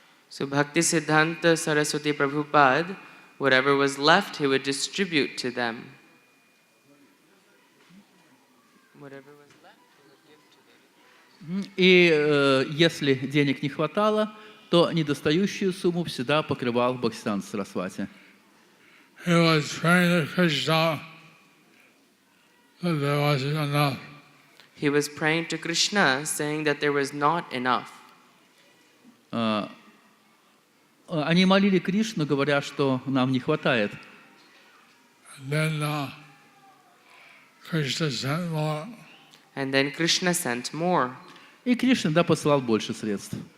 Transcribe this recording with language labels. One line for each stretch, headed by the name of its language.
English: So Bhakti Siddhanta Saraswati Prabhupada, whatever was left, he would distribute to them. Whatever was left, he would give to them.
Russian: И если денег не хватало, то недостающую сумму всегда покрывал Бхактисиданта Сарасвати.
English: He was praying to Krishna that there wasn't enough. He was praying to Krishna, saying that there was not enough.
Russian: Они молили Кришну, говоря, что нам не хватает.
English: And then Krishna sent more. And then Krishna sent more.
Russian: И Кришна, да, посылал больше средств.